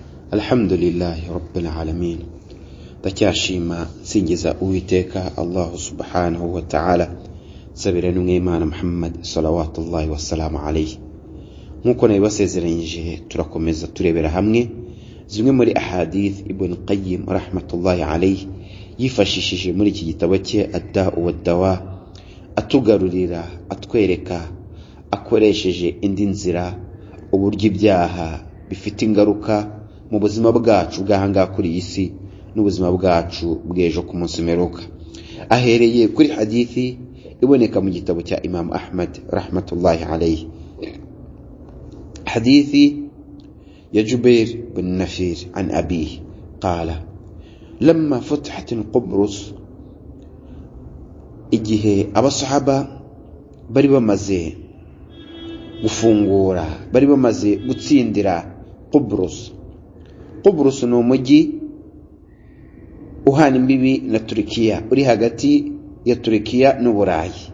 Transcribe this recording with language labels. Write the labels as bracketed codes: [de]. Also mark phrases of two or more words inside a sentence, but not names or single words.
[ar] الحمد لله رب العالمين. [rw] Ndacyashima nsingiza Uwiteka Allah [ar] سبحانه وتعالى, [rw] sabira n'umwimana Muhammad [ar] صلوات الله والسلام عليه. [rw] Nkuko nabibasezeranyije turakomeza turebera hamwe zimwe muri ahadith Ibn Qayyim [ar] رحمة الله عليه [rw] yifashishije muri iki gitabo cye Ad-Da'u wad-Dawa, atugarurira atwereka akoresheje indi nzira uburyo ibyaha bifite ingaruka mu buzima bwacu bwahanga kuri isi n'ubuzima bwacu bw'ejo ku munsi meruka. Ahereye kuri hadithi iboneka mu gitabo cya Imam Ahmad [ar] رحمة الله عليه, [rw] hadithi ya Jubair bin Nafir [ar] عن أبيه قال لما فتحت قبرص, [rw] igihe abasahaba bari bamaze gufungura, bari bamaze gutsindira Qubrus. Qubrus ni umujyi uhana imbibi na Turikiya, uri hagati ya Turikiya n'Uburayi.